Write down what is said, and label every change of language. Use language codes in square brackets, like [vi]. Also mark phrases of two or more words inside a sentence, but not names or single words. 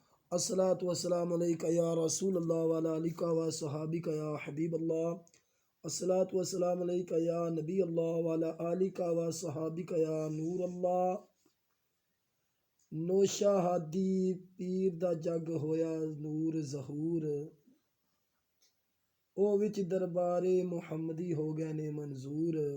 [ar] الصلاة والسلام عليك يا رسول الله وعلى آلك وأصحابك يا حبيب الله. الصلاة والسلام عليك يا نبي الله وعلى آلك وأصحابك يا نور الله. [pa] نوشہ ہادی پیر دا جگ ہویا نور ظہور، او وچ دربارے محمدی ہو گئے نے منظور.